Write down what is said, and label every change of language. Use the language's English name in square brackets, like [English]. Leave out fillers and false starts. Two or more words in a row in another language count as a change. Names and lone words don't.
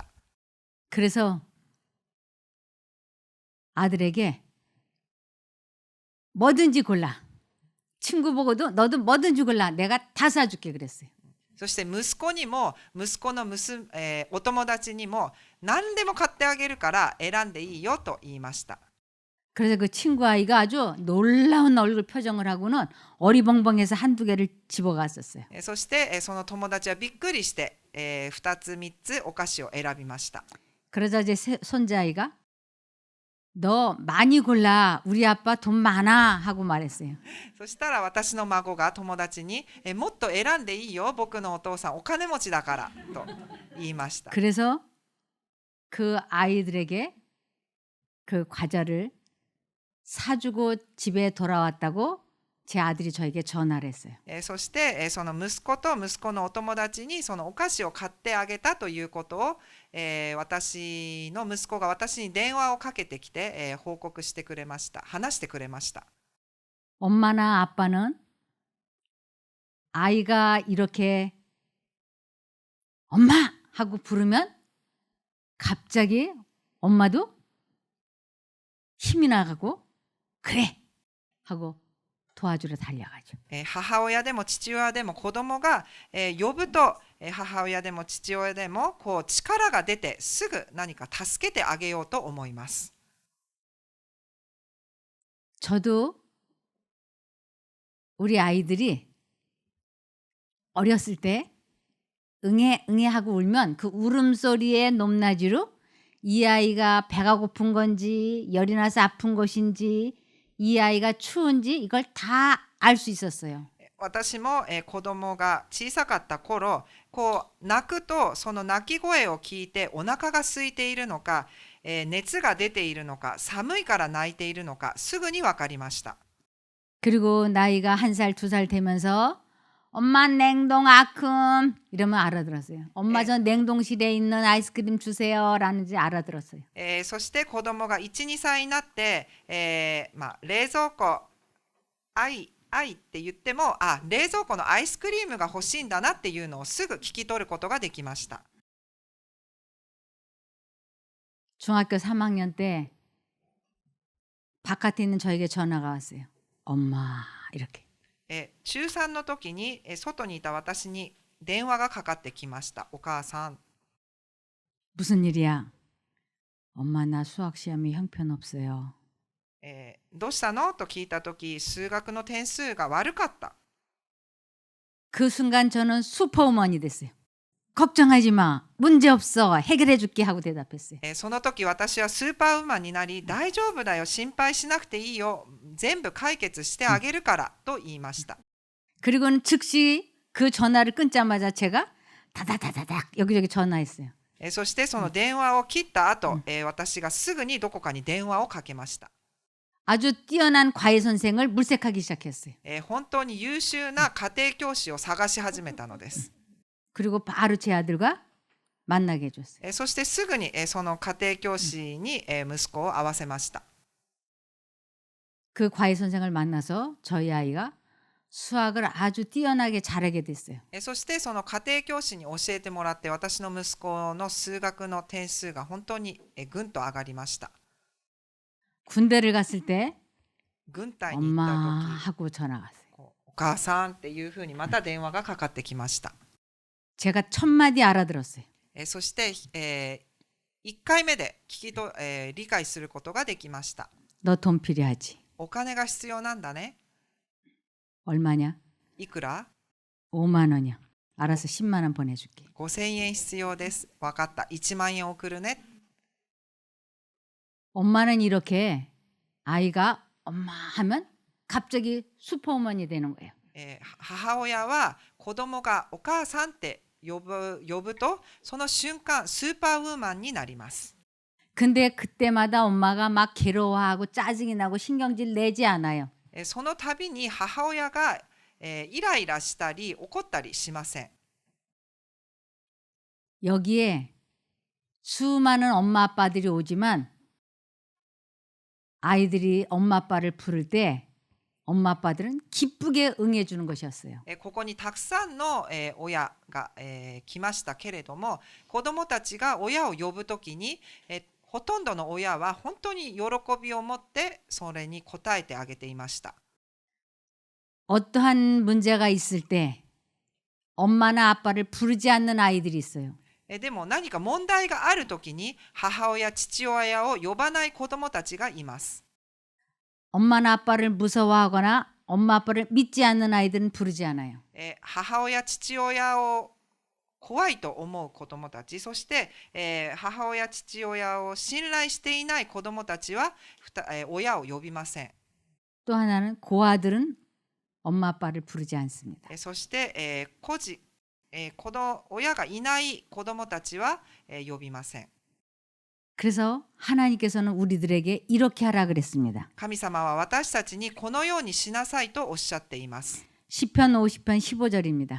[Korean] 그래서 아들에게 뭐든지 골라. 친구 보고도 너도 뭐든지 골라. 내가 다 사줄게 그랬어요. [Japanese] そして息子にも息子のお友達にも何でも買ってあげるから選んでいいよと言いました。 [Korean] 그래서 그 친구 아이가 아주 놀라운 얼굴 표정을 하고는 어리벙벙해서 한두 개를 집어갔었어요. [Japanese] そしてその友達はびっくりして2つ3つお菓子を選びました。 [Korean] 그러자 이제 손자아이가 너 많이 골라. 우리 아빠 돈 많아 하고 말했어요. [Japanese] そしたら私の孫が友達にもっと選んでいいよ、僕のお父さんお金持ちだからと言いました。 [Korean] 그래서 그 아이들에게 그 과자를 사주고 집에 돌아왔다고 제 아들이 저에게 전화를 했어요. [Japanese] そしてその息子と息子のお友達にそのお菓子を買ってあげたということを私の息子が私に電話をかけてきて報告してくれました。話してくれました。 [Korean] 엄마나 아빠는 아이가 이렇게 엄마 하고 부르면 갑자기 엄마도 힘이 나가고 그래 하고 도와주러 달려가죠. [Japanese] 母親でも父親でも子供が呼ぶと母親でも父親でもこう力が出てすぐ何か助けてあげようと思います。 [Korean] 저도 우리 아이들이 어렸을 때 응애 응애 하고 울면 그 울음소리의 높낮이로 이 아이가 배가 고픈 건지 열이 나서 아픈 것인지 이 아이가 추운지 이걸 다 알 수 있었어요. [Japanese] 私も、子供が小さかった頃、こう泣くとその泣き声を聞いてお腹が空いているのか、熱が出ているのか、寒いから泣いているのかすぐに分かりました。 [Korean] 그리고 나이가 1살, 2살 되면서 엄마 냉동 아큼 이러면 알아들었어요. 엄마 네. 저 냉동실에 있는 아이스크림 주세요 라는지 알아들었어요. [Japanese] そして子供が1、2歳になって、冷蔵庫愛って言っても、冷蔵庫のアイスクリームが欲しいんだなっていうのをすぐ聞き取ることができました。 [Korean] 중학교 3학년 때 바깥에 있는 저에게 전화가 왔어요. 엄마 이렇게. [Japanese] 中3の時に、外にいた私に電話がかかってきました。お母さん、 [Korean] 무슨 일이야? 엄마 나 수학 시험이 형편없어요. [Japanese] どうしたのと聞いた時、数学の点数が悪かった。 [Korean] 그 순간 저는 슈퍼우먼이 됐어요. 걱정하지 마. 문제 없어. 해결해 줄게 하고 대답했어요. [Japanese] その時私はスーパーウーマンになり、大丈夫だよ、心配しなくていいよ、全部解決してあげるからと言いました。 [Korean] 그리고는 즉시 그 전화를 끊자마자 제가 다다다다닥 여기저기 전화했어요. [Japanese] そしてその電話を切った後、私がすぐにどこかに電話をかけました。 [Korean] 아주 뛰어난 과외 선생을 물색하기 시작했어요. [Japanese] 本当に優秀な家庭教師を探し始めたのです。 [Korean] 그리고 바로 제 아들과 만나게 해줬어요. [Japanese] そしてすぐにその家庭教師に息子を会わせました。 [Korean] 그 과외 선생을 만나서 저희 아이가 수학을 아주 뛰어나게 잘하게 됐어요. [Japanese] そしてその家庭教師に教えてもらって、私の息子の数学の点数が本当にぐんと上がりました。 [Korean] 군대를 갔을 때 [Japanese] 軍隊に行 [Korean] 엄마 [Japanese] った時、 [Korean] 하고 전화가 왔어요. [Japanese] お母さんっていうふうにまた電話がかかってきました。 [Korean] 제가 첫 마디 알아들었어요. [Japanese] そして、1回目で理解することができました。 [Korean] 너 돈 필요하지? [Japanese] お金が必要なんだね。 [Korean] 얼마냐? [Japanese] いくら？ [Korean] 5만 원이야. 알아서 10만 원 보내줄게. [Japanese] 5000 円必要です。わかった。1万円送るね。 [Korean] 엄마는 이렇게 아이가 엄마 하면 갑자기 슈퍼우먼이 되는 거예요. [Japanese] 母親は子供がお母さんって呼ぶと、その瞬間スーパーウーマンになります。 [Korean] 근데 그때마다 엄마가 막 괴로워하고 짜증이 나고 신경질 내지 않아요. [Japanese] その度に母親がイライラしたり怒ったりしません。 [Korean] 여기에 수많은 엄마 아빠들이 오지만 아이들이 엄마 아빠를 부를 때 엄마 아빠들은 기쁘게 응해 주는 것이었어요. [Japanese] ここにたくさんの親が来ましたけれども、子どもたちが親を呼ぶときにほとんどの親は本当に喜びを持ってそれに応えてあげていました。 [Korean] 어떠한 문제가 있을 때 엄마나 아빠를 부르지 않는 아이들이 있어요. [Japanese] でも何か問題があるときに母親、父親を呼ばない子どもたちがいます。 [Korean] 엄마나 아빠를 무서워하거나 엄마 아빠를 믿지 않는 아이들은 부르지 않아요. [Japanese] 母親、父親を怖いと思う子どもたち、そして、母親、父親を信頼していない子どもたちは親を呼びません。 [Korean] 또 하나는 고아들은 엄마 아빠를 부르지 않습니다. [Japanese] そして、親がいない子どもたちは、呼びません。 [Korean] 그래서 하나님께서는 우리들에게 이렇게 하라 그랬습니다. [Japanese] 神様は私たちにこのようにしなさいとおっしゃっています。 [Korean] 시편 50편 15절입니다.